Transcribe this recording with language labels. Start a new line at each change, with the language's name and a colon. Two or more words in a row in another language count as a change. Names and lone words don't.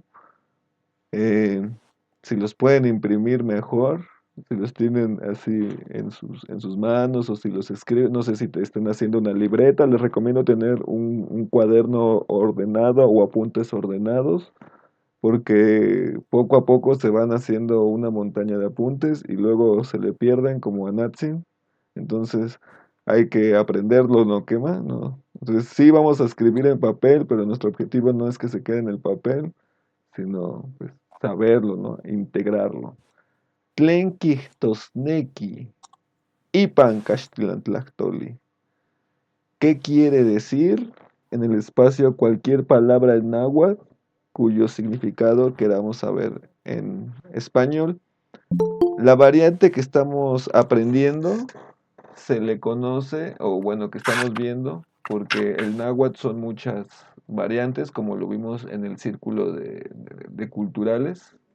Spanish: Eh, si los pueden imprimir mejor, si los tienen así en sus manos o si los escriben, no sé si te estén haciendo una libreta, les recomiendo tener un cuaderno ordenado o apuntes ordenados porque poco a poco se van haciendo una montaña de apuntes y luego se le pierden como a Natsin. Entonces hay que aprenderlo, ¿no? ¿Quema? ¿No? Entonces sí vamos a escribir en papel, pero nuestro objetivo no es que se quede en el papel, sino pues saberlo, ¿no? Integrarlo.
Nahuatl languages: Tlenquijtosnequi, ipan caxtlantlactoli.
Spanish: ¿Qué quiere decir en el espacio cualquier palabra en náhuatl cuyo significado queramos saber en español? La variante que estamos aprendiendo se le conoce, o bueno, que estamos viendo, porque el náhuatl son muchas variantes, como lo vimos en el círculo de culturales.